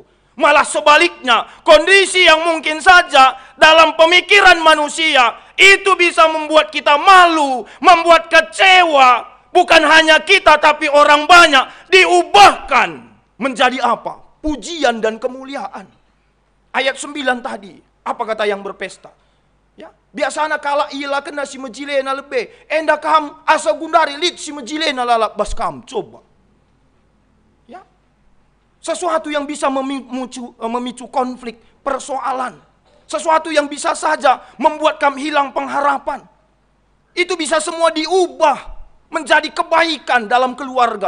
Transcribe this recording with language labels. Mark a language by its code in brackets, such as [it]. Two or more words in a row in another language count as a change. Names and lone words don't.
[id] Malah sebaliknya, kondisi yang mungkin saja dalam pemikiran manusia itu bisa membuat kita malu, membuat kecewa. Bukan hanya kita, tapi orang banyak diubahkan menjadi apa? Pujian dan kemuliaan. Ayat 9 tadi, apa kata yang berpesta? [btx] Ya, biasanya kala ila kena si mejilena lebih, enda kam asa gundari lit si mejilena lalap bas kam. [id] Coba. Ya. Sesuatu yang bisa memicu konflik, persoalan. Sesuatu yang bisa saja membuat kami hilang pengharapan. Itu bisa semua diubah menjadi kebaikan dalam keluarga.